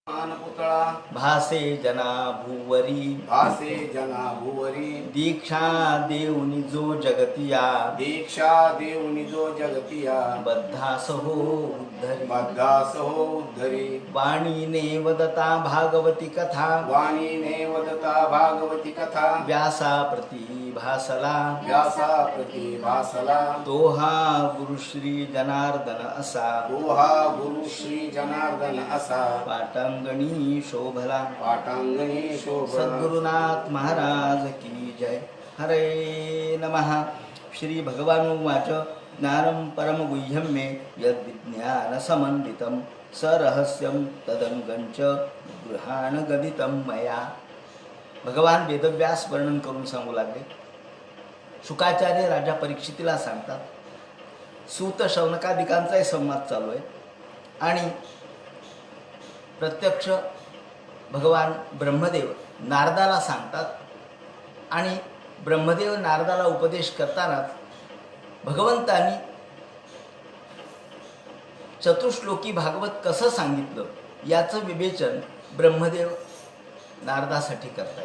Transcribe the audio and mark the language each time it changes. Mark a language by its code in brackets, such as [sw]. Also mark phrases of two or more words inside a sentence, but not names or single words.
[mr] पुतळा भासे जना भुवरी भासे जना भुवरी दीक्षा देऊनी जो जगतिया दीक्षा देऊनी जो जगतिया बद्धास हो उद्धरी बद्धास हो उद्धरी वाणीने वदता भागवती कथा वाणीने वदता भागवती कथा व्यासा प्रती भासला व्यासा प्रति भासला तो हा गुरुश्री जनार्दन असा तो हा गुरु श्री जनार्दन असा पाटांगणी शोभला पाटांगणी शोभला. [hi] सद्गुरुनाथ महाराज की जय. [sa] हरे नमः. श्री भगवानुवाच ज्ञानं परम गुह्यं मे यद्विज्ञान समन्वितं सरहस्यं तदंगंच गृहाण गदितं मया. [mr] भगवान वेदव्यास वर्णन करून सांगू लागले. शुकाचार्य राजा परीक्षितीला सांगतात. सूत शौनकादिकांचाही संवाद चालू आहे आणि प्रत्यक्ष भगवान ब्रह्मदेव नारदाला सांगतात आणि ब्रह्मदेव नारदाला उपदेश करतानाच भगवंतांनी चतुश्लोकी भागवत कसं सांगितलं याचं विवेचन ब्रह्मदेव नारदासाठी करतायत.